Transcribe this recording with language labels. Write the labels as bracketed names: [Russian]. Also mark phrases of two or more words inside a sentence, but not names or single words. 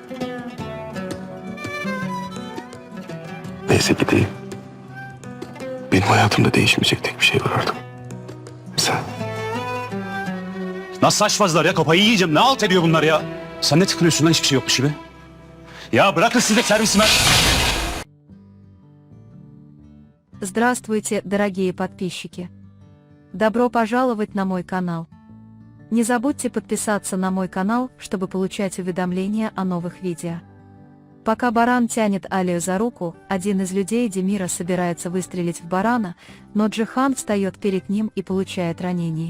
[Turkish] Neyse gideyim. Benim hayatımda değişmeyecek tek bir şey var artık. Sen. Nasıl saçmazlar ya? Kafayı yiyeceğim. Ne alt ediyor bunlar ya? Sen ne tıkınıyorsun lan hiçbir şey yokmuş gibi? Ya bırakın siz de servisime. [Russian] Здравствуйте, дорогие подписчики! Добро пожаловать на мой канал. Не забудьте подписаться на мой канал, чтобы получать уведомления о новых видео. Пока баран тянет Алию за руку, один из людей Демира собирается выстрелить в барана, но Джихан встает перед ним и получает ранение.